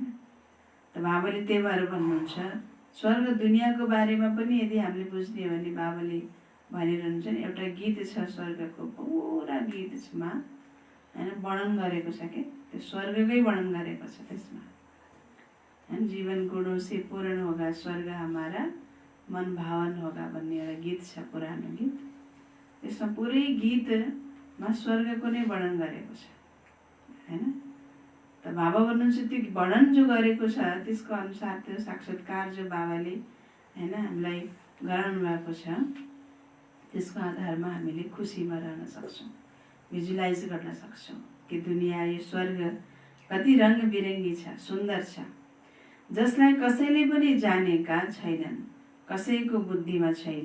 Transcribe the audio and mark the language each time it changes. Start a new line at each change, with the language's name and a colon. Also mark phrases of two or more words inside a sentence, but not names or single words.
Nepali: त बाबाले त्यही भएर भन्नुहुन्छ स्वर्ग दुनियाँको बारेमा पनि यदि हामीले बुझ्ने हो भने बाबाले भनिरहन्छ नि, एउटा गीत छ स्वर्गको पुरा गीतमा होइन वर्णन गरेको छ कि त्यो स्वर्गकै वर्णन गरेको छ त्यसमा होइन।
Hindi: जीवन गुणों से पूर्ण होगा स्वर्ग हमारा मन भावन होगा
Nepali: भन्ने एउटा गीत छ, पुरानो गीत। त्यसमा पुरै गीतमा स्वर्गको नै वर्णन गरेको छ होइन। त बाबा भन्नुहुन्छ त्यो वर्णन जो गरेको छ त्यसको अनुसार त्यो साक्षात्कार जो बाबाले होइन हामीलाई गराउनु भएको छ त्यसको आधारमा हामीले खुसीमा रहन सक्छौँ, भिजुलाइज गर्न सक्छौँ कि दुनियाँ यो स्वर्ग कति रङ बिरङ्गी छ, सुन्दर छ, जसलाई कसैले पनि जानेका छैनन्, कसैको बुद्धिमा छैन।